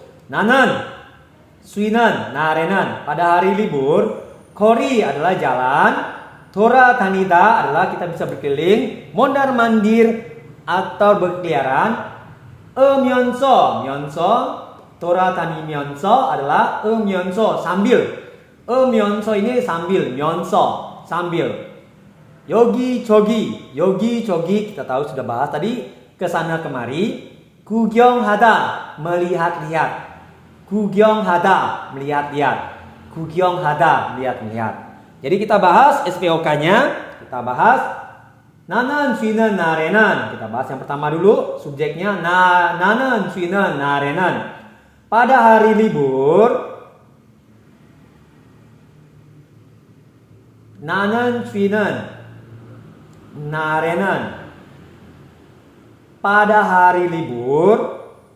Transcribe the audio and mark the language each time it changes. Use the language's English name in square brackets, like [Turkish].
[Korean] 나는 쉬는 날에는, [Indonesian] pada hari libur. 거리 adalah jalan. 돌아다니다 adalah kita bisa berkeliling. mondar-mandir atau berkeliaran. 면서 돌아다니면서 adalah 면서 sambil. 면서 ini sambil. 면서 sambil. 여기저기 kita tahu sudah bahas tadi, kesana kemari. 구경하다 melihat-lihat. 구경하다 melihat-lihat. 구경하다 melihat-lihat. Jadi kita bahas SPOK-nya. Kita bahas [Korean] 나는 쉬는 날에는. [Indonesian] Kita bahas yang pertama dulu, subjeknya. [Korean] 나는 쉬는 날에는, [Indonesian] pada hari libur. [Korean] 나는 쉬는 날에는, [Indonesian] pada hari libur.